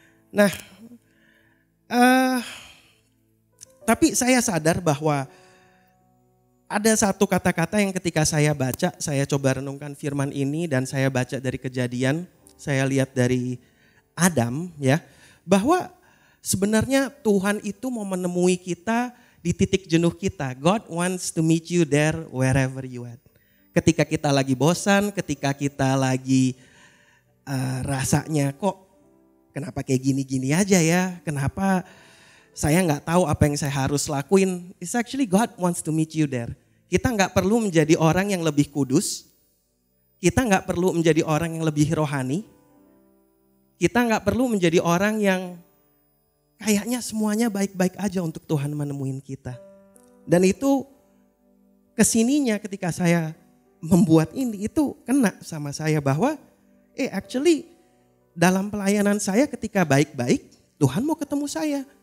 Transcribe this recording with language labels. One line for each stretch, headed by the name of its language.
Indonesian: Nah, tapi saya sadar bahwa ada satu kata-kata yang ketika saya baca, saya coba renungkan firman ini dan saya baca dari Kejadian, saya lihat dari Adam ya, bahwa sebenarnya Tuhan itu mau menemui kita di titik jenuh kita.
English: God wants to meet you there wherever you at.
Indonesian: Ketika kita lagi bosan, ketika kita lagi rasanya kok kenapa kayak gini-gini aja ya, kenapa saya nggak tahu apa yang saya harus lakuin.
English: It's actually God wants to meet you there.
Indonesian: Kita nggak perlu menjadi orang yang lebih kudus, kita nggak perlu menjadi orang yang lebih rohani, kita nggak perlu menjadi orang yang kayaknya semuanya baik-baik aja untuk Tuhan menemuin kita. Dan itu kesininya ketika saya membuat ini itu kena sama saya bahwa actually dalam pelayanan saya ketika baik-baik Tuhan mau ketemu saya.